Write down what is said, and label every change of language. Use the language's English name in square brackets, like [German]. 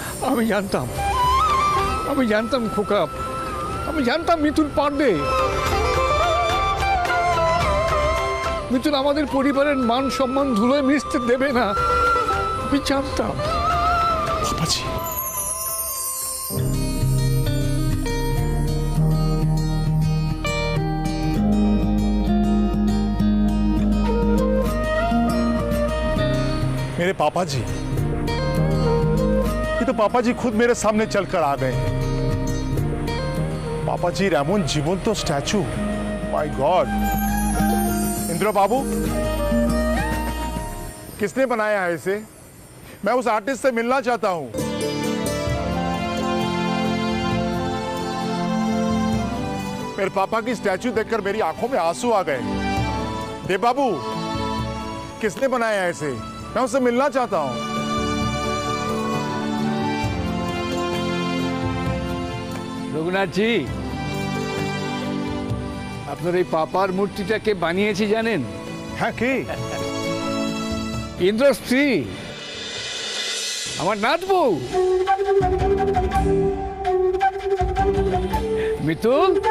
[Bangla] আমি জানতাম খোকা, আমি জানতাম মিতুল পারবে। মিতুল আমাদের পরিবারের মান সম্মান ধুলোয় মিশতে দেবে না, আমি জানতাম। [Hindi] পাপাজি, मेरे पापा जी, ये तो पापा जी खुद मेरे सामने चलकर आ गए। पापा जी एमन जीवंत स्टैचू, [English] My god. [Hindi] इंद्र बाबू, किसने बनाया है इसे? मैं उस आर्टिस्ट से मिलना चाहता हूं। मेरे पापा की स्टैचू देखकर मेरी आंखों में आंसू आ गए। देव बाबू, किसने बनाया है इसे? मैं उससे मिलना चाहता हूं। [Bangla] রঘুনাথ জি, আপনার এই পাপার মূর্তিটা কে বানিয়েছে জানেন? [Hindi] है कि [Bangla] ইন্দ্র স্ত্রী, আমার নাথ বউ মিতুল।